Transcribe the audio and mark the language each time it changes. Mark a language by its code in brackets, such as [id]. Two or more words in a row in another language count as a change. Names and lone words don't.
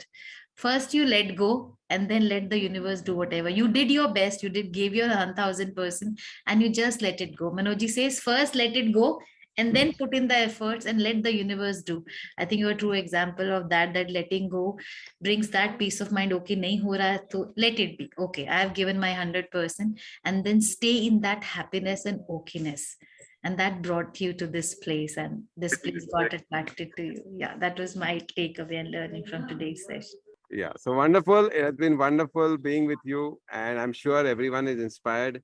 [en] First you let go, and then let the universe do whatever. You did your best, you gave your 1000%, and you just let it go. Manoj says, first let it go, and then put in the efforts and let the universe do. I think you're a true example of that, that letting go brings that peace of mind. [hi] Okay, nahi ho raha hai, [en] to let it be. Okay, I have given my 100%, and then stay in that happiness and okayness. And that brought you to this place, and this place got attracted to you. Yeah, that was my takeaway and learning from today's session. Yeah, so wonderful. It has been wonderful being with you, and I'm sure everyone is inspired.